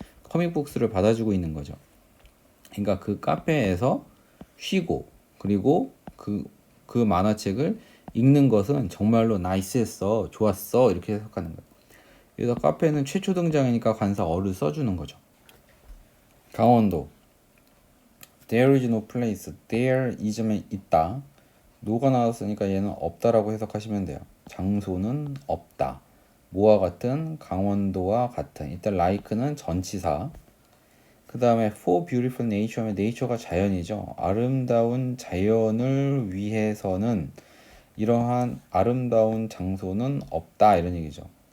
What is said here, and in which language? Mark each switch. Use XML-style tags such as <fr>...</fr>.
<ko>커믹북스를 받아주고 있는 거죠. 그러니까 그 카페에서 쉬고 그리고 그 만화책을 읽는 것은 정말로 나이스했어, 좋았어 이렇게 해석하는 거예요. 그래서 카페는 최초 등장이니까 관사 어를 써주는 거죠.</ko> <en>강원도 There is no place.</en> <ko>There is면 있다. no가 나왔으니까 얘는 없다라고 해석하시면 돼요. 장소는 없다. 뭐와 같은? 강원도와 같은. 이때 like는 전치사. 그 다음에</ko> <en>for beautiful nature</en> <ko>하면 nature가 자연이죠. 아름다운 자연을 위해서는 이러한 아름다운 장소는 없다 이런 얘기죠.</ko>